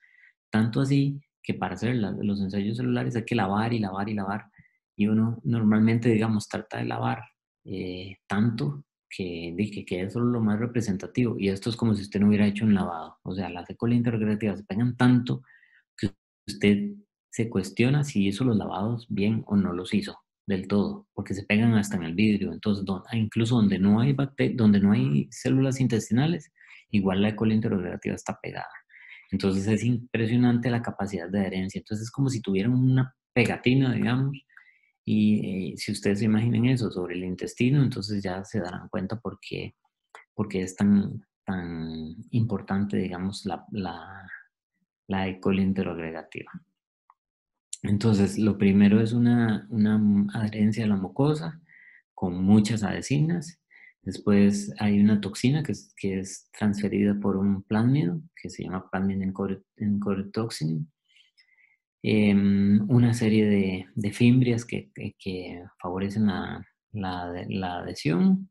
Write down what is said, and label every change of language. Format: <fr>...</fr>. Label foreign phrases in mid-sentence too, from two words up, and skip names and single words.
<es>Tanto así que para hacer los ensayos celulares hay que lavar y lavar y lavar. Y uno normalmente, digamos, trata de lavar tanto que quede solo lo más representativo. Y esto es como si usted no hubiera hecho un lavado. O sea, las E. coli interopergativas se pegan tanto que usted se cuestiona si hizo los lavados bien o no los hizo del todo, porque se pegan hasta en el vidrio. Entonces, incluso donde no hay donde no hay células intestinales, igual la E. coli interopergativa está pegada. Entonces es impresionante la capacidad de adherencia. Entonces es como si tuvieran una pegatina, digamos, y si ustedes se imaginen eso sobre el intestino, entonces ya se darán cuenta porque es tan importante, digamos, la E. coli interopergativa. Entonces, lo primero es una adherencia a la mucosa con muchas adhesinas. Después hay una toxina que es transferida por un plásmido, que se llama</es> <en>Plasmid Encoded Toxin.</en> <es>Una serie de fimbrias que favorecen la adhesión.</es>